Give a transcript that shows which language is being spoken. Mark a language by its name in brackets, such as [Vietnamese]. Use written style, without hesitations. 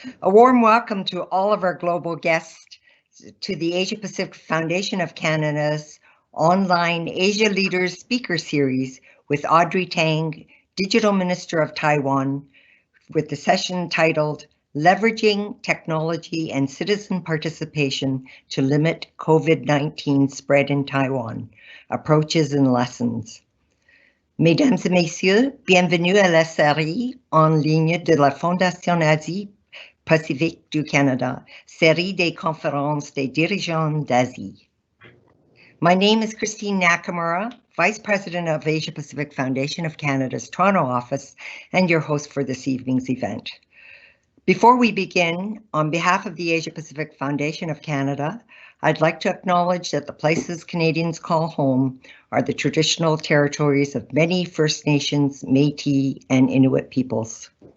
[English] A warm welcome to all of our global guests to the Asia Pacific Foundation of Canada's online Asia Leaders Speaker Series with Audrey Tang, Digital Minister of Taiwan, with the session titled Leveraging Technology and Citizen Participation to Limit COVID-19 Spread in Taiwan, Approaches and Lessons. [French] Mesdames et messieurs, bienvenue à la série en ligne de la Fondation Asie-Pacifique du Canada, série des conférences des dirigeants d'Asie. [English] My name is Christine Nakamura, Vice President of Asia Pacific Foundation of Canada's Toronto office and your host for this evening's event. Before we begin, on behalf of the Asia Pacific Foundation of Canada, I'd like to acknowledge that the places Canadians call home are the traditional territories of many First Nations, Métis, and Inuit peoples.